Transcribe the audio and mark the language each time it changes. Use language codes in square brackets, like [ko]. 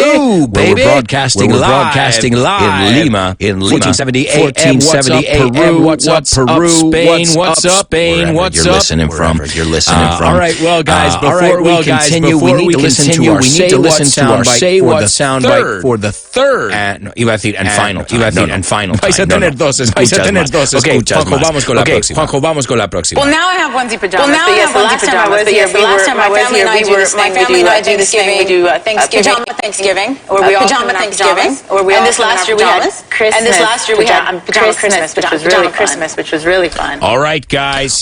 [en] We're broadcasting live in Lima. 1470 AM. What's up, Peru? What's up, Spain? What's up? You're listening from. All right, well, guys, before we continue, we need to listen to our Say What soundbite for the third. [es] Iba a decir, [en] and final. [es] Vais a tener dos escuchas más. Vamos con la próxima. Juanjo, vamos con la próxima. [en] Well, now I have onesie pajamas. The last time I was here, my family and I do this thing. We do Thanksgiving, where we all come in our pajamas. And this last year we had Christmas. And this last year we had Christmas, which was really fun. All right, guys.